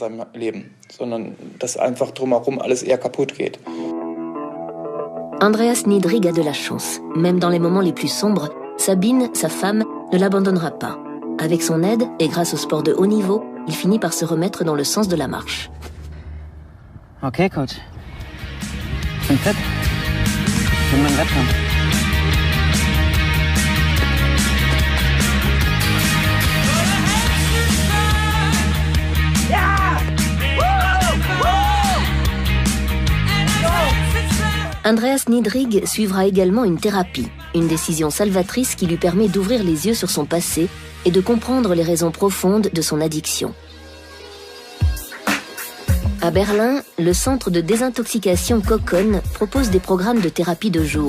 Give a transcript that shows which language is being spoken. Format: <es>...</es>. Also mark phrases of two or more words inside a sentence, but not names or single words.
<fr>Andreas Niedrig a de la chance. Même dans les moments les plus sombres, Sabine, sa femme, ne l'abandonnera pas. Avec son aide et grâce au sport de haut niveau, il finit par se remettre dans le sens de la marche.</fr> <en>Okay, Coach.</en> <de>Ich bin fit. Ich bin mein Wettkampf.</de> <fr>Andreas Niedrig suivra également une thérapie, une décision salvatrice qui lui permet d'ouvrir les yeux sur son passé et de comprendre les raisons profondes de son addiction. À Berlin, le centre de désintoxication Kokon propose des programmes de thérapie de jour.</fr>